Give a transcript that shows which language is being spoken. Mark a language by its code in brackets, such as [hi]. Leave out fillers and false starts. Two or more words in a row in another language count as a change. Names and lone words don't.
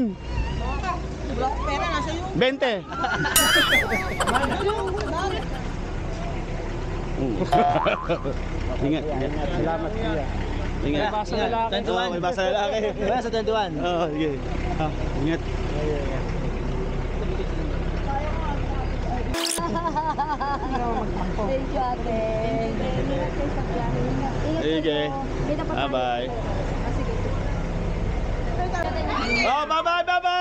[tl] Pera nasa yung 20. Ingat, ingat. Salamat kuya. Ingat. Basa lalaki. Oo, may basa lalaki. Basa 21. Oo, sige. Ah, ingat. [en] Thank you, [tl] ate. Ingat kayo sa biyahe. Ingat kayo. Sige. Kita pa tayo. [en] Bye-bye. [tl] Ah, sige. [en] Oh, bye-bye, bye-bye.